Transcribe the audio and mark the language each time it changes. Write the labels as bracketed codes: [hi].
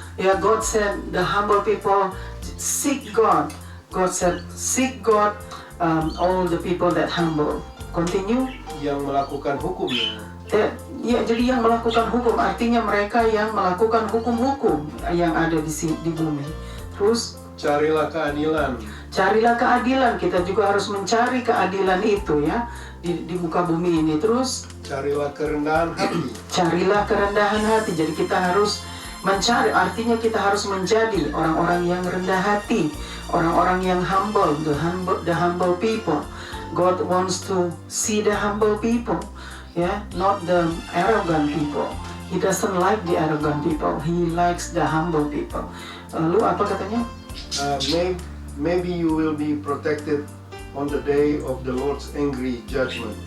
[en] Ya, God said the humble people seek God. God said seek God, all the people that humble. Continue. [id] Yang melakukan hukumnya. Ya, jadi yang melakukan hukum artinya mereka yang melakukan hukum-hukum yang ada di bumi. Terus carilah keadilan. Carilah keadilan. Kita juga harus mencari keadilan itu, ya, di muka bumi ini. Terus carilah kerendahan hati. Carilah kerendahan hati. Jadi kita harus mencari, artinya kita harus menjadi orang-orang yang rendah hati, orang-orang yang humble, [en] the humble people. God wants to see the humble people, yeah, not the arrogant people. He doesn't like the arrogant people. He likes the humble people. [id] Lalu apa katanya? [en] Maybe you will be protected on the day of the Lord's angry judgment.